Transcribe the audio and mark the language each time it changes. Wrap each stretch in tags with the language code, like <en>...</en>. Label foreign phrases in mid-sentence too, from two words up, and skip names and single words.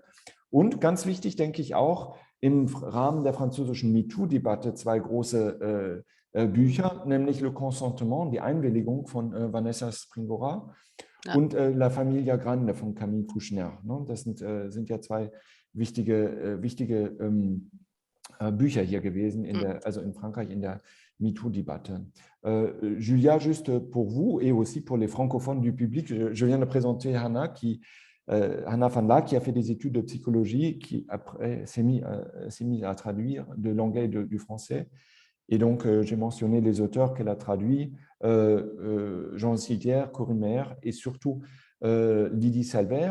<de>Und ganz wichtig, denke ich auch, im Rahmen der französischen MeToo-Debatte 2 große Bücher, nämlich Le Consentement, die Einwilligung von Vanessa Springora, ja, und La Familia Grande von Camille Kouchner. Ne? Das sind ja 2 wichtige Bücher hier gewesen, also in Frankreich in der MeToo-Debatte.</de> <fr>Julia, juste pour vous et aussi pour les francophones du public, je viens de présenter Hannah van Laak, qui a fait des études de psychologie, qui après s'est mis à traduire de l'anglais et du français. Et donc, j'ai mentionné les auteurs qu'elle a traduits, Jean Ziegler, Corinne Mayer et surtout Lydie Salver.</fr>